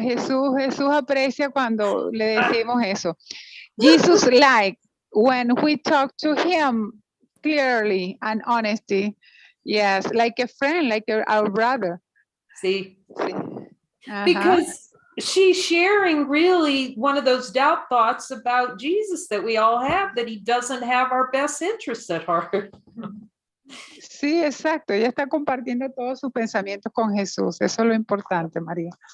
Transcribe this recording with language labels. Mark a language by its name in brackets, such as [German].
[Spanish] Jesús aprecia cuando le decimos eso. [English] Jesus like when we talk to him clearly and honesty. Yes, like a friend, like our brother. See, [Spanish] Ajá. [English] because she's sharing really one of those doubt thoughts about Jesus that we all have, that he doesn't have our best interests at heart. [Spanish] Sí, exacto. Ella está compartiendo todos sus pensamientos con Jesús. Eso es lo importante, María.